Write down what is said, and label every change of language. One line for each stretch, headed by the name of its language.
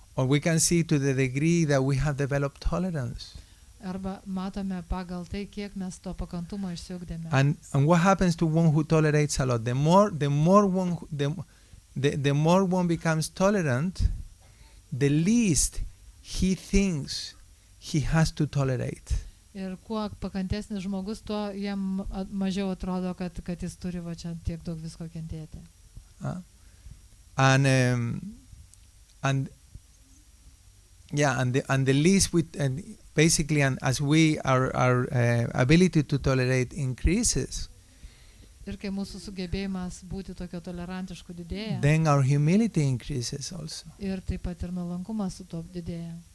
English: Or we can see to the degree that we have developed tolerance.
Lithuanian: Arba matome pagal tai, kiek mes to pakantumo išsiugdėme.
English: And what happens to one who tolerates a lot? The more one becomes tolerant, the least he thinks he has to tolerate.
Lithuanian: Ir kuo pakantesnis žmogus, tuo jam mažiau atrodo, kad jis turi va čia tiek daug visko kentėti.
English: And the least basically, and as our ability to tolerate increases,
Lithuanian: Ir kai mūsų sugebėjimas būti tokio tolerantišku didėja,
English: then our humility increases also.
Lithuanian: ir taip pat ir nuolankumas su to didėja.